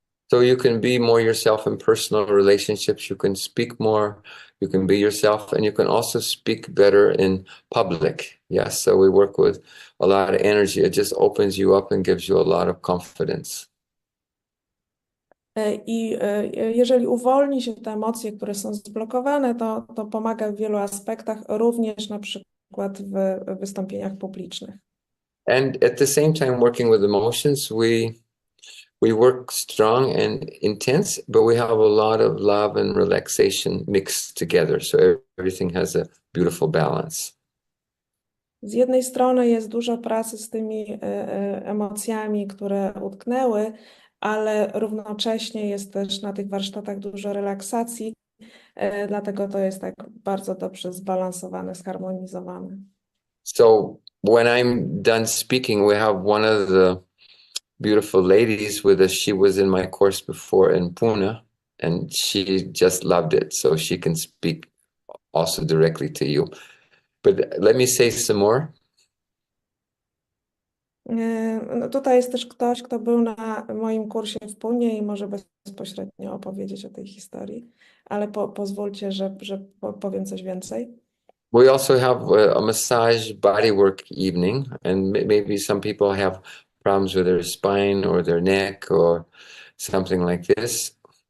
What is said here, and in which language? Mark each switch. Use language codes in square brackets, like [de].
[en] So you can be more yourself in personal relationships, you can speak more, you can be yourself, and you can also speak better in public. Yes, so we work with a lot of energy. It just opens you up and gives you a lot of confidence. [pl] I jeżeli uwolni się te emocje, które są zblokowane, to pomaga w wielu aspektach, również na przykład w wystąpieniach publicznych. [en] And at the same time, working with emotions, we work strong and intense, but we have a lot of love and relaxation mixed together. So everything has a beautiful balance. [pl] Z jednej strony jest dużo pracy z tymi emocjami, które utknęły, ale równocześnie jest też na tych warsztatach dużo relaksacji, dlatego to jest tak bardzo dobrze zbalansowane, zharmonizowane. [en] So when I'm done speaking, we have one of the beautiful ladies with us. She was in my course before in Pune, and she just loved it. So she can speak also directly to you. But let me say some more. [pl] No tutaj jest też ktoś, kto był na moim kursie w Punie i może bezpośrednio opowiedzieć o tej historii, ale pozwólcie, że powiem coś więcej. [en] We also have a massage bodywork evening, and maybe some people have problems with their spine or their neck or something like this.